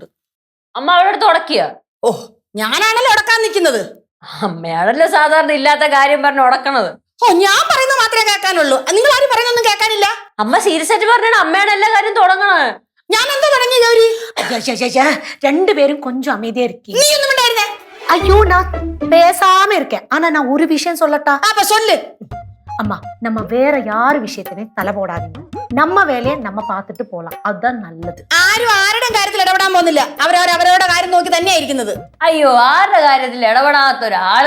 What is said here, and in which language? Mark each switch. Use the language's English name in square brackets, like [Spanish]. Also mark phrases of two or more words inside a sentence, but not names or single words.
[Malayalam] അമ്മ അവിടെ അടുത്ത് ഉടക്കിയ? ഓ, ഞാനാണല്ലോ ഉടക്കാൻ നിൽക്കുന്നത്. അമ്മയാണല്ലോ സാധാരണ ഇല്ലാത്ത കാര്യം പറഞ്ഞ് ഉടക്കണത്. ഓ, ഞാൻ പറയുന്നത് മാത്രമേ കേൾക്കാനുള്ളൂ. നിങ്ങൾ ആരും പറയുന്നൊന്നും കേൾക്കാനില്ല. അമ്മ സീരിയസ് ആയിട്ട് പറഞ്ഞാണ് അമ്മയാണ് എല്ലാ കാര്യം തുടങ്ങണത്. ഞാൻ എന്താ തുടങ്ങി ഗൗരി? [Tamil] രണ്ടുപേരും கொஞ்சம் அமைதியா இருக்கீங்க. നീ ഒന്നും ഉണ്ടായിരുന്നേ? ஐயோ நான் பேசாம இருக்கேன். ஆனா நான் ஒரு விஷயம் சொல்லட்டா? அப்ப சொல்லு. அம்மா, நம்ம வேற யார் விஷயத்திலையும் தலை போடாதீங்க. நம்ம வேலையை நம்ம பார்த்துட்டு போலாம். அதுதான் நல்லது. [Malayalam] ആരും ആരുടെയും കാര്യത്തിൽ ഇടപെടാൻ പോകുന്നില്ല. അവരവരുടെ കാര്യം നോക്കി തന്നെയാ ഇരിക്കുന്നത്. അയ്യോ, ആരുടെ കാര്യത്തിൽ ഇടപെടാത്ത ഒരാള്.